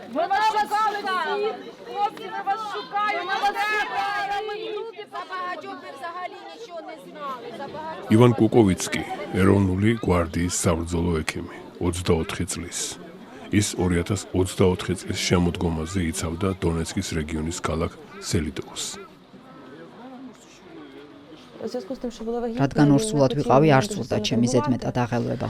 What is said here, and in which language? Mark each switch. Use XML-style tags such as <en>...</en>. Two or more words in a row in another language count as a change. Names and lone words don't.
<uk>Ми вас шукали! Хлопці, ми вас шукаємо! За багатьох ми взагалі нічого не знали. За багатьох.</uk> <ka>ივან კუკოვიცკი, ეროვნული გვარდიის საბრძოლო ექიმი, 24 წლის. ის 2024 წლის შემოდგომაზე იცავდა დონეცკის რეგიონის ქალაქ სელიდოვოს. რადგან ორსულად ვიყავი, არ სურდა ჩემი ზედმეტად აღელვება.</ka>